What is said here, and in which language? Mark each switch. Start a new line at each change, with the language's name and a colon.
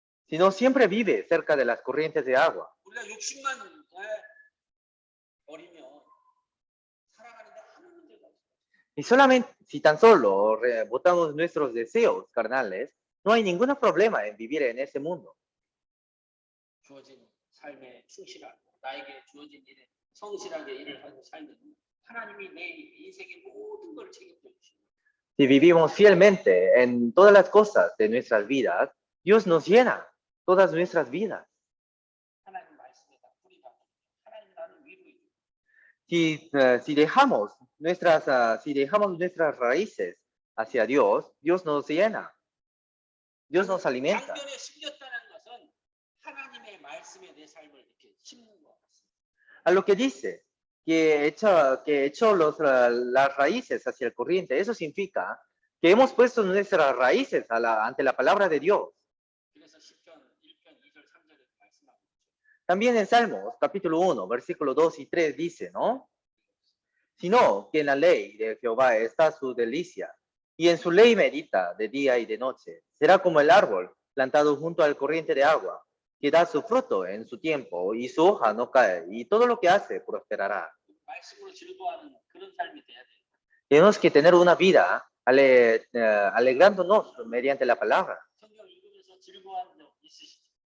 Spanish: sino siempre vive cerca de las corrientes de agua.
Korean: 우리가 욕심만 버리면 살아가는데 아무 문제가 없어요.
Spanish: Y solamente, si tan solo botamos nuestros deseos carnales, no hay ningún problema en vivir en ese mundo.
Korean: 주어진 삶에 충실하고 나에게 주어진 일에 성실하게 일을 하고 살면 하나님이 내 인생의 모든 걸 책임져 주십니다.
Spanish: Si vivimos fielmente en todas las cosas de nuestras vidas, Dios nos llena todas nuestras vidas.
Korean: 하나님 말씀에다 뿌리가 하나님 나를 위로해 줘.
Spanish: Si dejamos nuestras raíces hacia Dios, Dios nos llena, Dios nos alimenta.
Korean: 강변에 심겼다는 것은 하나님의 말씀에 내 삶을 이렇게 심는 것 같습니다.
Spanish: A lo que dice que echó las raíces hacia el corriente, eso significa que hemos puesto nuestras raíces ante la palabra de Dios.
Korean: 그래서 시편 1편 2절 3절에 말씀하고 있죠.
Spanish: También en Salmos, capítulo 1, versículo 2 y 3 dice, ¿no? Sino que en la ley de Jehová está su delicia, y en su ley medita de día y de noche. Será como el árbol plantado junto al corriente de agua, que da su fruto en su tiempo, y su hoja no cae, y todo lo que hace prosperará.
Korean: 말씀으로 즐거워하는 그런 삶이 돼야 돼요.
Spanish: Tenemos que tener una vida alegrándonos mediante la palabra.
Korean: 성경 읽으면서 즐거워한 적 있으시죠?